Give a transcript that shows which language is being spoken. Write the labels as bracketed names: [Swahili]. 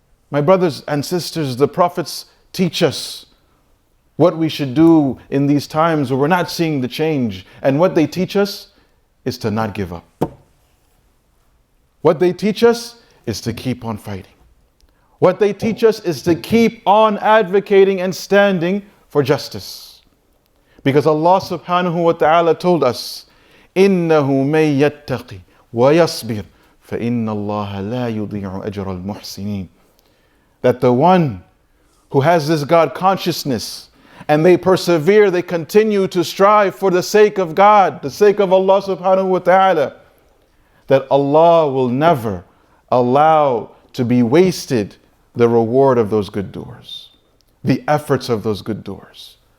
[English] My brothers and sisters, the prophets teach us what we should do in these times where we're not seeing the change. And what they teach us is to not give up. What they teach us is to keep on fighting. What they teach us is to keep on advocating and standing for justice. Because Allah subhanahu wa ta'ala told us, [Arabic] إِنَّهُ مَن يَتَّقِ وَيَصْبِرْ فَإِنَّ اللَّهَ لَا يُضِيعُ أَجْرَ الْمُحْسِنِينَ. [English] That the one who has this God consciousness and they persevere, they continue to strive for the sake of God, the sake of Allah subhanahu wa ta'ala, that Allah will never allow to be wasted the reward of those good doers, the efforts of those good doers.